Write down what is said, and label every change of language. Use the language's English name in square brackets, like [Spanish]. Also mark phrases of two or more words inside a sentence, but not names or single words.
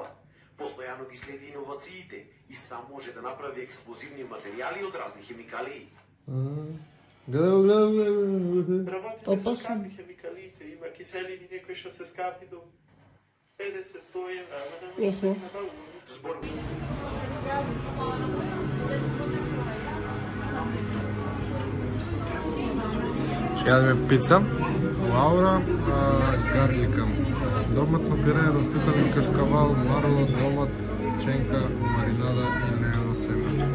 [Macedonian] Постојано ги следи иновациите и сам може да направи експлозивни материјали од разни хемикалии. Гледам. Работите Опасно. се скапи хемикалиите, има киселини некои што се скапи до 50-100 евра, ама не може да ги набавува. Зборува. [Bulgarian] Ще ядем пица. Лаура, гарликом. Доматно пюре, растителен кашкавал, марло, домат, пченка, маринада и леено семе.